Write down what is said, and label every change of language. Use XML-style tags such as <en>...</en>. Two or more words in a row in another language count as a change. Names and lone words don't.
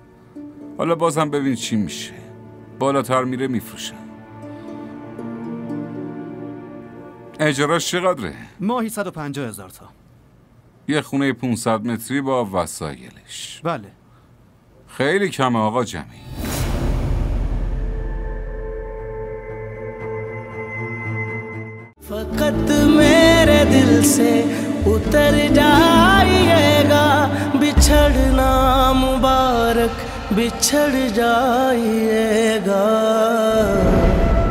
<fa>حالا بازم ببین چی میشه. بالاتر میره میفروشن. اجراش چقدره؟ ماهی 150,000 تا. یه خونه 500 متری با وسایلش. بله. خیلی کمه آقا جمیل.</fa> <hi>फकत मेरे दिल से उतर जाइएगा, बिछड़ना मुबारक बिछड़ जाइएगा।</hi>